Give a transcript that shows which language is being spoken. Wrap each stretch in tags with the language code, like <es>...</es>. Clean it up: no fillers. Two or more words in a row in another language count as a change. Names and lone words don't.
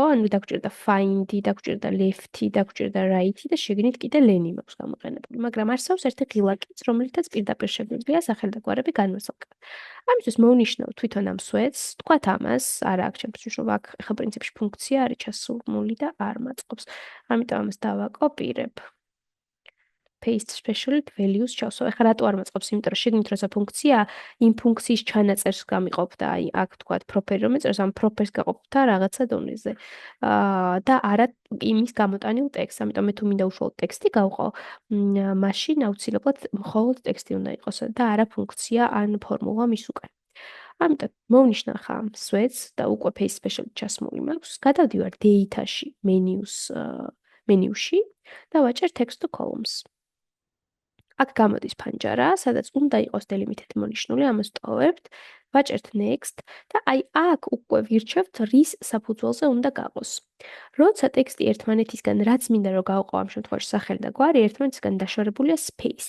<ka>ანუ დაგვჭირდა find-ი, დაგვჭირდა left-ი, დაგვჭირდა right-ი და შეგნით კიდე len-ი მაქვს გამოყენებული, მაგრამ არსებობს ერთი ღილაკიც, რომელთაც პირდაპირ შეგვიძლია სახელი და გვარები განვასალკევოთ. ამისთვის მოვნიშნავ თვითონ ამ სვეტს, თქვათ ამას, არა აქ ჩემთვის მნიშვნელობა, აქ ახლა პრინციპში ფუნქცია არის ჩასურმული და არ მაწყობს. ამიტომ ამას დავაკოპირებ.</ka> <en>paste special values</en> <ka>ჩავსვავ. ახლა რატო არ მაწყობს? იმიტომ რომ შეგნით როცა ფუნქცია იმ ფუნქციის ჩანაწერს გამიყოფდა, აი აქ თქვათ proper რომ ეწერს, ამ proper-ს გაყოფდა რაღაცა დონეზე. და არა იმის გამოტანილ ტექსტს. ამიტომ მე თუ მინდა უშუალოდ ტექსტი გავყო, მაშინ აუცილებლად მხოლოდ ტექსტი უნდა იყოს და არა ფუნქცია ან ფორმულა მის უკან. ამიტომ მოვნიშნავ ხა ამ სვეტს და უკვე</ka> <en>paste special</en> <ka>ჩასმული მაქვს. გადავდივარ data-ში, მენიუში და ვაჭერ</ka> <en>text to columns.</en> <ka>აქ გამოდის ფანჯარა, სადაც უნდა იყოს delimited მონიშნული, ამას ტოვებთ, ვაჭერთ next და აი აქ უკვე ვირჩევთ რის საფუძველზე უნდა გაყოს. როცა ტექსტი ერთმანეთისგან რაც მინდა რომ გავყო ამ შემთხვევაში სახელი და გვარი ერთმანეთისგან დაშორებულია space-ით.</ka>